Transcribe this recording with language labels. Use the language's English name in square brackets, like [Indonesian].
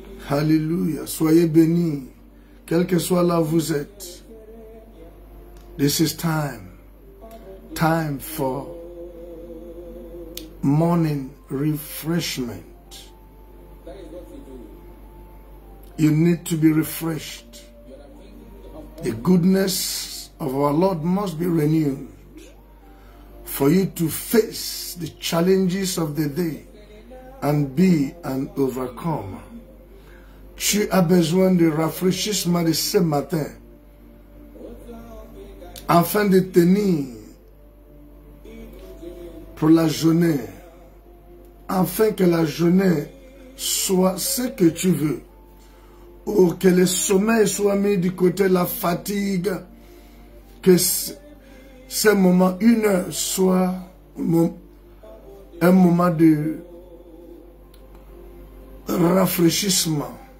[French] Alléluia. Soyez bénis, quel que soit là où vous êtes. [English] This is time for morning refreshment. You need to be refreshed. The goodness of our Lord must be renewed for you to face the challenges of the day and be an overcomer. [French] Tu as besoin de rafraîchissement de ce matin afin de tenir pour la journée afin que la journée soit ce que tu veux, ou que le sommeil soit mis du côté, la fatigue, que ce moment, 1 heure, soit un moment de rafraîchissement.